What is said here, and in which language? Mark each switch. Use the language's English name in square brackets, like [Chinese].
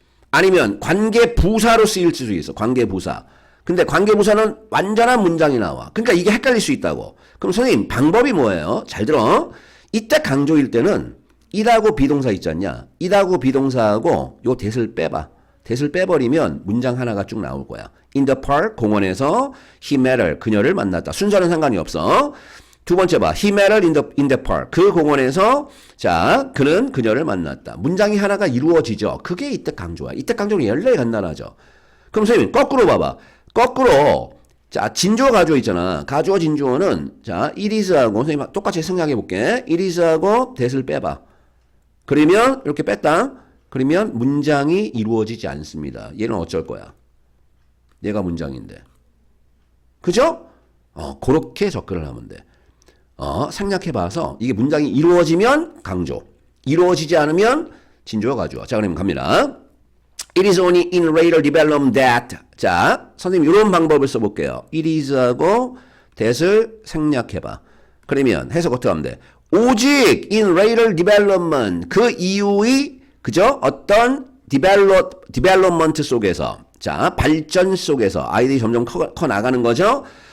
[Korean] 아니면 관계부사로 쓰일 수도 있어. 관계부사. 근데 관계부사는 완전한 문장이 나와. 그러니까 이게 헷갈릴 수 있다고. 그럼 선생님 방법이 뭐예요? 잘 들어. 이때 강조일 때는 it하고 비동사 있지 않냐? it하고 비동사하고 요 that을 빼봐. that을 빼버리면 문장 하나가 쭉 나올 거야. [English] In the park, [Korean] 공원에서 [English] he met her, [Korean] 그녀를 만났다. 순서는 상관이 없어. 두 번째 봐. [English] He met her in the park. [Korean] 그 공원에서 자, 그는 그녀를 만났다. 문장이 하나가 이루어지죠. 그게 이때 강조야. 이때 강조는 연례 간단하죠. 그럼 선생님 거꾸로 봐봐. 거꾸로 자, 진주어 가주어 있잖아. 가주어 진주어는 자, it is하고 선생님 똑같이 생각해 볼게. it is하고 that을 빼봐. 그러면 이렇게 뺐다. 그러면 문장이 이루어지지 않습니다. 얘는 어쩔 거야? 얘가 문장인데. 그죠? 그렇게 접근을 하면 돼. 생략해봐서 이게 문장이 이루어지면 강조, 이루어지지 않으면 진주어 가주어. 자, 그러면 갑니다. [English] It is only in later development that. [Korean] 자, 선생님 이런 방법을 써볼게요. It is하고 that을 생략해봐. 그러면 해석 어떻게 하면 돼? 오직 [English] in later development [Korean] 그 이후의 그죠? 어떤 development 속에서 자 발전 속에서 아이들이 점점 커 나가는 거죠.